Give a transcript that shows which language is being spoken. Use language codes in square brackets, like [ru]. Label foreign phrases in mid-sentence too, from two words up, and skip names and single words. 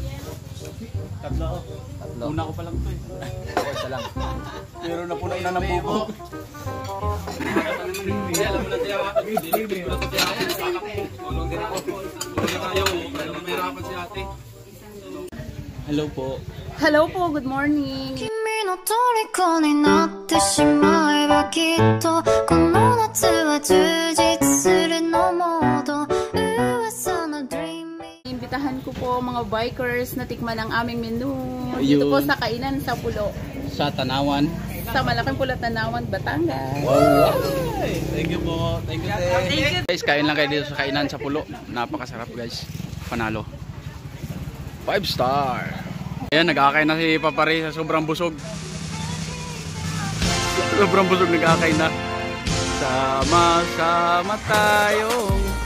[tl] Tatlo ako. Una ko pa lang to eh. Ako, isa lang. Pero napuno na ng buko. Alam mo na tayo. Delivery ko na tayo. Tulong din ako. Tulong tayo. Mahirapan si ate. Hello po. Hello po, [en] good morning. [ja] 君の虜になってしまえばきっとこの夏は充実するのモード噂の dreaming [tl] Imbitahan ko po mga bikers na tikman ang aming menu. Ayun. Dito po sa Kainan sa Pulo. Sa Tanawan. Sa Malaking Pulat Tanawan, Batangas. [en] Alright. Thank you po. Thank you. [tl] Guys, kain lang kayo dito sa Kainan sa Pulo. Napakasarap guys. Panalo. 5 star. Ayan, nag-aakay na si Papare sa sobrang busog. Sobrang busog nag-aakay na. Sama-sama tayong